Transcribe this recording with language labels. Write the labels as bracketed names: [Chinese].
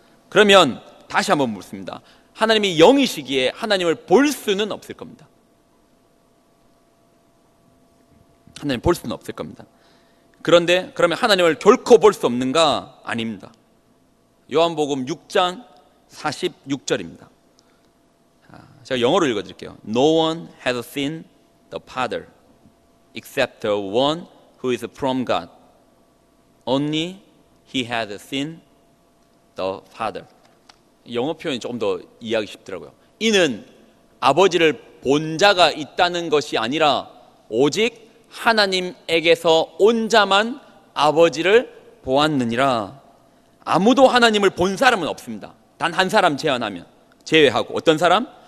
[Korean] 그러면 다시 한번 묻습니다. 하나님이 영이시기에 하나님을 볼 수는 없을 겁니다. 하나님 볼 수는 없을 겁니다. 그런데 그러면 하나님을 결코 볼 수 없는가? 아닙니다. 요한복음 6장 46절입니다. 제가 영어로 읽어드릴게요. [English] No one has seen the Father except the one who is from God. Only he has seen the Father. [Korean] 영어 표현이 조금 더 이해하기 쉽더라고요. 이는 아버지를 본 자가 있다는 것이 아니라 오직 하나님에게서 온 자만 아버지를 보았느니라. 아무도 하나님을 본 사람은 없습니다. 단 한 사람 제외하고. 어떤 사람?